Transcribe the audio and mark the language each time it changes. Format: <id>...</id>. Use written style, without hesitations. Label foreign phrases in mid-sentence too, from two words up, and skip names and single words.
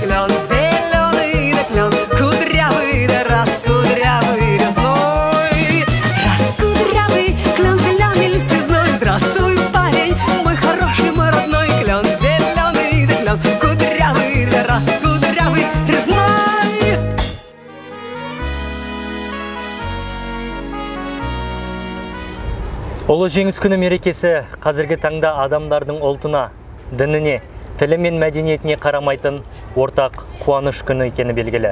<ru>Клен зеленый, да клен кудрявый, да раз кудрявый резной. Раз кудрявый клен, зеленый лист резной, здравствуй, парень, мой хороший, мой родной. Клен зеленый, да клен кудрявый, да раз кудрявый резной.</ru> <kk>Ұлы жеңіс күні мерекесі қазіргі таңда адамдардың ұлтына, дініне, тілі мен мәдениетіне қарамайтын ортақ қуаныш күні екені белгілі.</kk>